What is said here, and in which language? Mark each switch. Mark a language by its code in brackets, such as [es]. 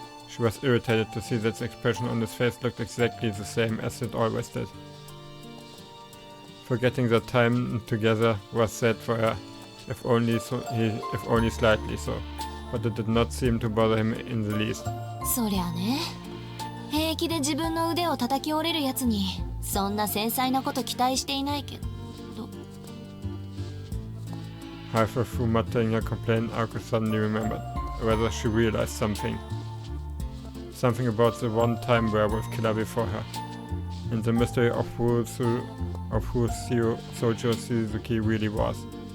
[en] She was irritated to see that the expression on his face looked exactly the same as it always did. Forgetting their time together was sad for her, if only slightly so, but it did not seem to bother him in the least. [ja] そりゃね、平気で自分の腕を叩き折れるやつにそんな繊細なこと期待していないけど。 [en] Halfway through muttering her complaint, Aoko suddenly remembered, or rather she realized something. Something about the one-time werewolf killer before her, and the mystery of who Sojiro Suzuki really was.